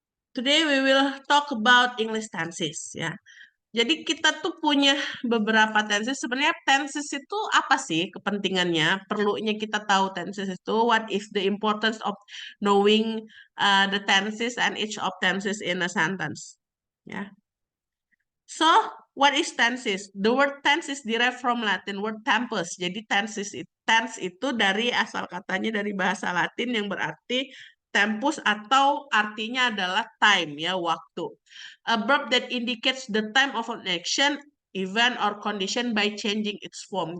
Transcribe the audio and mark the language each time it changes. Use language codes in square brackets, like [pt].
[en] Today we will talk about English tenses ya. [id] Jadi kita tuh punya beberapa tenses. Sebenarnya tenses itu apa sih kepentingannya? Perlunya kita tahu tenses itu. [en] What is the importance of knowing the tenses and each of tenses in a sentence? Ya. So, what is tenses? The word tense is derived from Latin word tempus. [id] Jadi tense itu dari asal katanya dari bahasa Latin yang berarti tempus atau artinya adalah time ya, waktu. [en] A verb that indicates the time of an action, event or condition by changing its form.